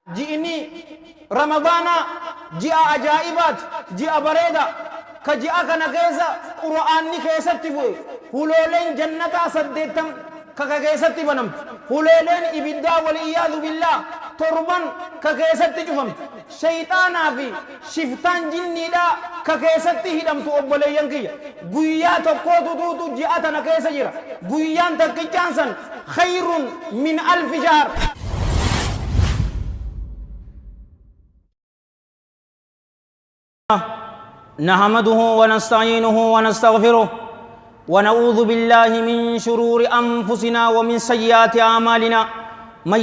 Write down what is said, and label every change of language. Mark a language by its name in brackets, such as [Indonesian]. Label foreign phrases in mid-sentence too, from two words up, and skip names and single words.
[Oromo] ji'ini ramadaana ji'a ajaa'ibaat ji'a bareeda ka ji'a kana keessa qura'aanni keessatti bu'e hulooleen jannataa 8 ka keessatti banamte hulooleen ibiddaa waliyyaadu billaa 7 ka keessatti cufamte shayxaanaa fi shiftaan jinniidha ka keessatti hidhamtu obboleeyyan kiyya guyyaa tokkootu tuutu ji'a tana keessa jira guyyaan takkichaan san [Arabic] خير من ألف شهر نحمده ونستعينه ونستغفره ونعوذ بالله من شرور أنفسنا ومن سيئات أعمالنا من